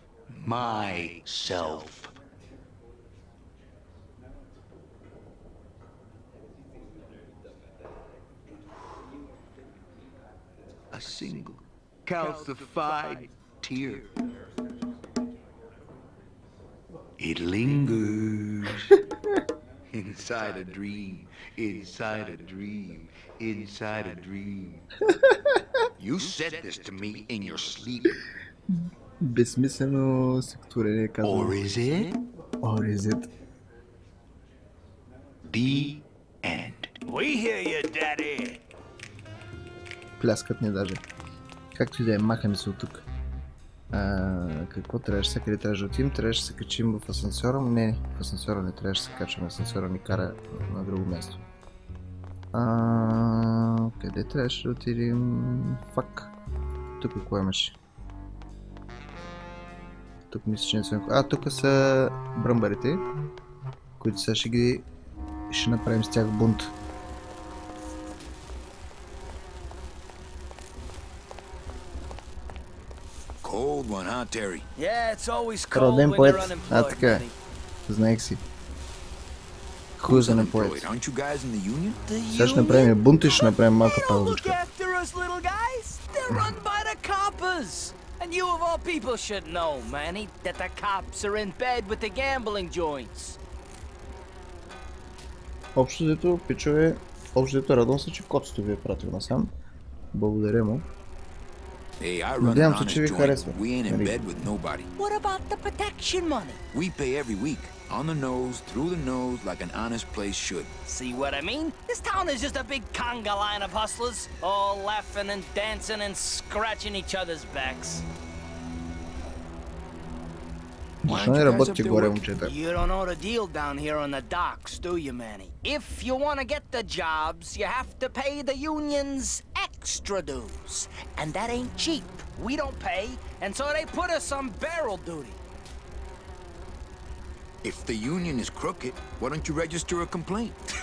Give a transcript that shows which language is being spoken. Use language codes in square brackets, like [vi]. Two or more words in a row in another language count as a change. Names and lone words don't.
[en] A single calcified tear. It lingers inside a dream, inside a dream, inside a dream. You said this to me in your sleep. [bg] Безсмислено стихотворение казвам. [en] Or is it? Or is it? The end. We hear you, Daddy. [bg] Пляскат ни даже. Както и да е, махаме се от тук. Какво трябваше сега? Къде трябваше да отидем? Трябваше да се качим в асансьора. Не, в асансьора не трябваше да се качваме. Асансьора ни кара на друго място. Къде трябваше да отидем? Фак. Тук какво имаше? Тук мисля, че не са... тук са бръмбарите, които сега ще направим с тях бунт. [en] Cold one, huh, Terry? Yeah, it's always cold [bg] Роден [en] when [bg] поет. [en] you're unemployed. [bg] Така е. Знаех си. [en] Who's unemployed? Aren't you guys in the union? [bg] Сега ще направим бунт и ще направим малка паузичка. [en] Look after us, little guys. They're run by the coppers. And you of all people should know, Manny, that the cops are in bed with the gambling joints. [bg] Общо взето, пичове, радвам се, че котото ви е пратил насам. Благодаря му. Надявам се, че ви харесва. [en] What about the protection money? We pay every week. On the nose, through the nose, like an honest place should. See what I mean? This town is just a big conga line of hustlers, all laughing and dancing and scratching each other's backs. [bg] Защо не работите горе, момчета? [en] You don't know the deal down here on the docks, do you, Manny? If you want to get the jobs, you have to pay the unions extra dues. And that ain't cheap. We don't pay, and so they put us on barrel duty. If the union is crooked, why don't you register a complaint?